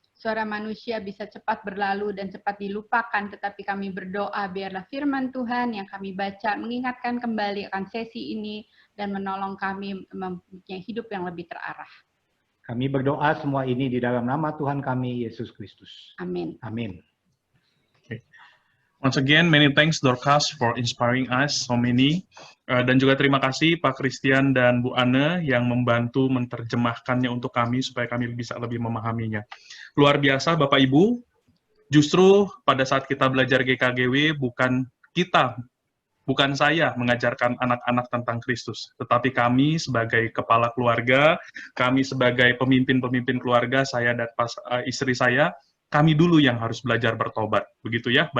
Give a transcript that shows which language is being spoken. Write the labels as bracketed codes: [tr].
[id] Suara manusia bisa cepat berlalu dan cepat dilupakan, tetapi kami berdoa biarlah firman Tuhan yang kami baca mengingatkan kembali akan sesi ini dan menolong kami mempunyai hidup yang lebih terarah. Kami berdoa semua ini di dalam nama Tuhan kami, Yesus Kristus. Amin. Amin. [en] Once again, many thanks Dorcas for inspiring us so many. [id] Dan juga terima kasih Pak Christian dan Bu Ana yang membantu menerjemahkannya untuk kami supaya kami bisa lebih memahaminya. Luar biasa Bapak Ibu, justru pada saat kita belajar GKGW bukan saya mengajarkan anak-anak tentang Kristus, tetapi kami sebagai kepala keluarga, kami sebagai pemimpin-pemimpin keluarga, saya dan istri saya, kami dulu yang harus belajar bertobat, begitu ya.